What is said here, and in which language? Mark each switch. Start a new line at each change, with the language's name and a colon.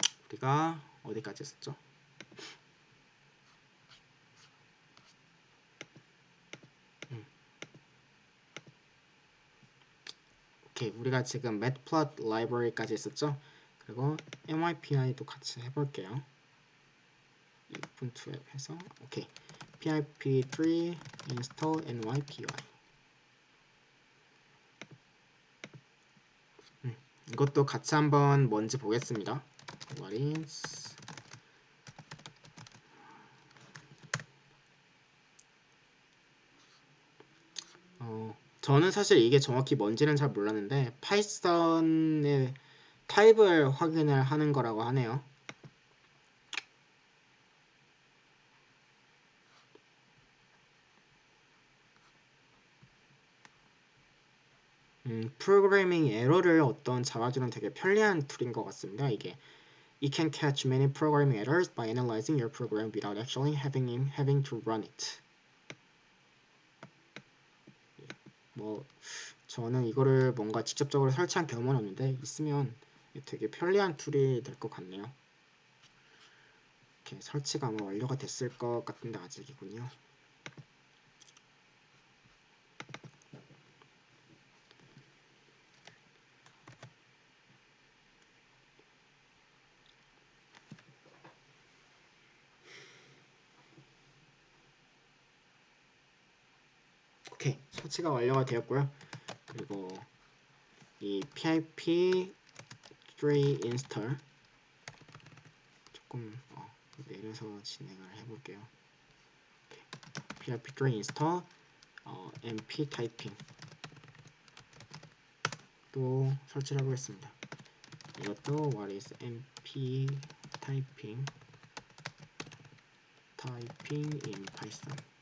Korean: 우리가 어디까지 했었죠? 오케이, 우리가 지금 matplot library까지 했었죠? 그리고 mypi도 같이 해볼게요. open2 앱 해서 오케이, pip3 install mypi. 이것도 같이 한번 뭔지 보겠습니다.
English: What is
Korean: 저는 사실 이게 정확히 뭔지는 잘 몰랐는데 파이썬의 타입을 확인을 하는 거라고 하네요. 프로그래밍 에러를 어떤 잡아주는 되게 편리한 툴인 것 같습니다.
English: 이게 It can catch many programming errors by analyzing your program without actually having to run it.
Korean: 뭐 저는 이거를 뭔가 직접적으로 설치한 경험은 없는데 있으면 되게 편리한 툴이 될 것 같네요. 이렇게 설치가 아마 완료가 됐을 것 같은데 아직이군요. 오케이, 설치가 완료가 되었고요. 그리고 이 pip3 install 조금 내려서 진행을 해볼게요. pip3 install np typing 또 설치를 해보겠습니다.
English: 이것도 what is np typing in python.